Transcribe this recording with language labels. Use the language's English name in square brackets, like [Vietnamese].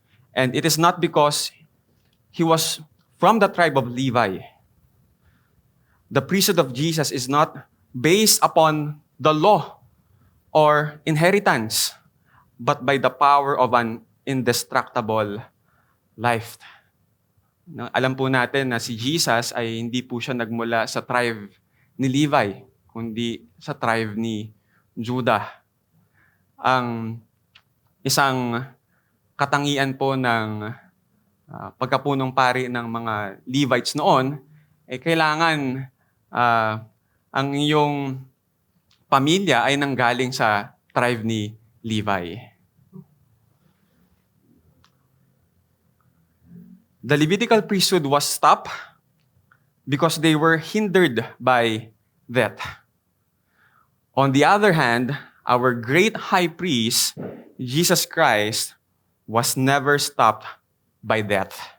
[English] And it is not because he was from the tribe of Levi. The priesthood of Jesus is not based upon the law or inheritance, but by the power of an indestructible life. [Filipino] Alam po natin na si Jesus ay hindi po siya nagmula sa tribe ni Levi, kundi sa tribe ni Judah. Ang isang katangian po ng pagkapunong pari ng mga Levites noon, kailangan ang iyong pamilya ay nanggaling sa tribe ni Levi. [English] The Levitical priesthood was stopped because they were hindered by death. On the other hand, our great high priest, Jesus Christ, was never stopped by death.